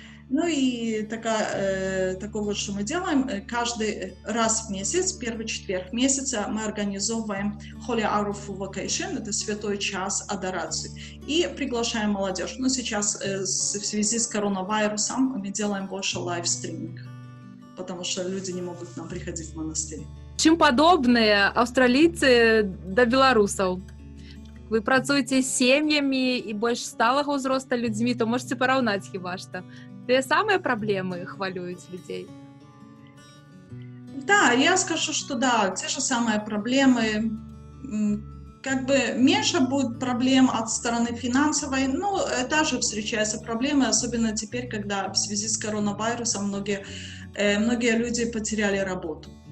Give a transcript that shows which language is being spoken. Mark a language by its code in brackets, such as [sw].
[ru] Ну и такого, что мы делаем, каждый раз в месяц, первый четверг месяца, мы организовываем Holy Hour of Vocation, это святой час адорации, и приглашаем молодежь. Но сейчас в связи с коронавирусом мы делаем больше лайвстриминг, потому что люди не могут к нам приходить в монастырь. [be] Чым падобныя аўстралійцы да беларусаў? Вы працуеце з сем'ямі і больш сталага ўзроста людзьмі, то можаце параўнаць хіба што. Тыя самыя праблемы хвалююць людзей? [ru] Да, я скажу, что да, те же самые проблемы. Как бы меньше будет проблем от стороны финансовой, но также встречаются проблемы, особенно теперь, когда в связи с коронавирусом многие люди потеряли работу.